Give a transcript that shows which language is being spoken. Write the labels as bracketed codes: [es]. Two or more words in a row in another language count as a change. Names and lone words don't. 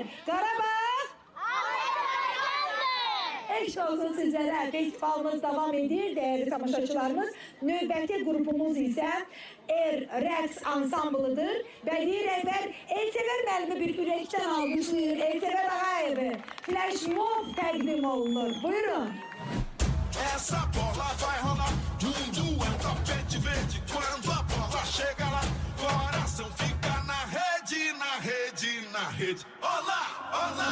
[az] Qarabağ! Eşk olsun sizlere. Festivalımız devam edir değerli tamaşaçılarımız. Növbəti grubumuz ise Rəqs ansamblıdır. Bədii rəhbər Elsever müəllimi bir ürəkdən almışdır. Elsever Ağayevi. Flash mob təqdim olunur. Buyurun. [pt] Essa bola vai rolar, mundo é um tapete verde. Quando a bola chega lá, coração fica na rede, na rede, na rede. Olá, olá.